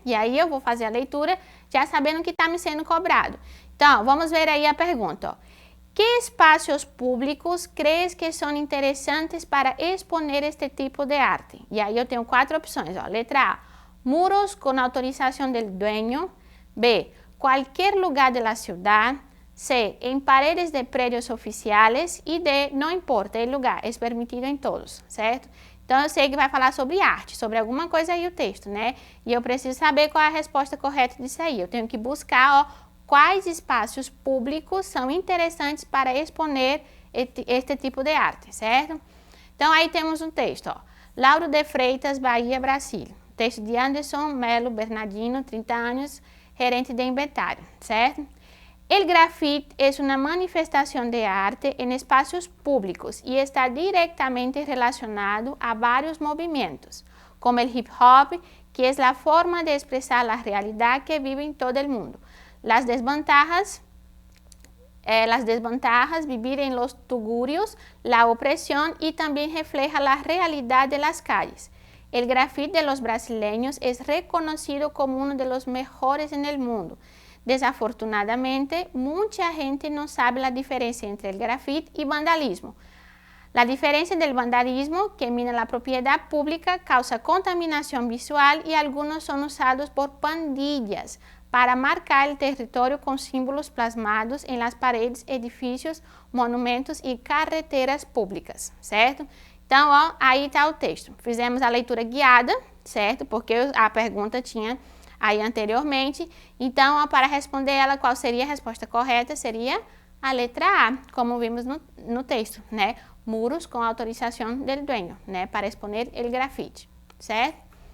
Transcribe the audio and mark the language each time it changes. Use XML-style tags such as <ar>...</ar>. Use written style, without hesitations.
<pt>E aí eu vou fazer a leitura já sabendo que está me sendo cobrado. Então, vamos ver aí a pergunta, ó. Que espaços públicos crees que são interessantes para exponer este tipo de arte? E aí eu tenho 4 opções, ó. Letra A, muros com autorização del dueño. B, cualquier lugar de la ciudad. C, en paredes de prédios oficiales. E D, não importa el lugar, é permitido em todos, certo? Então, eu sei que vai falar sobre arte, sobre alguma coisa aí o texto, né? E eu preciso saber qual é a resposta correta disso aí. Eu tenho que buscar, ó, quais espaços públicos são interessantes para exponer este tipo de arte, certo? Então, aí temos um texto, ó. Lauro de Freitas, Bahia, Brasil. Texto de Anderson Melo Bernardino, 30 anos, gerente de inventário, certo?</pt> <es>El grafite es una manifestación de arte en espacios públicos y está directamente relacionado a varios movimientos, como el hip hop, que es la forma de expresar la realidad que vive en todo el mundo. Las desventajas, vivir en los tugurios, la opresión y también refleja la realidad de las calles. El grafite de los brasileños es reconocido como uno de los mejores en el mundo. Desafortunadamente, mucha gente no sabe la diferencia entre el grafite y vandalismo. La diferencia del vandalismo, que mina la propiedad pública, causa contaminación visual y algunos son usados por pandillas para marcar el territorio con símbolos plasmados en las paredes, edificios, monumentos e carreteras públicas, certo?</es> <pt>Então, ó, aí está o texto. Fizemos a leitura guiada, certo? Porque a pergunta tinha aí anteriormente. Então, ó, para responder ela, qual seria a resposta correta? Seria a letra A, como vimos no texto, né? Muros com autorização del dueño, né? Para exponer el grafite, certo?</pt>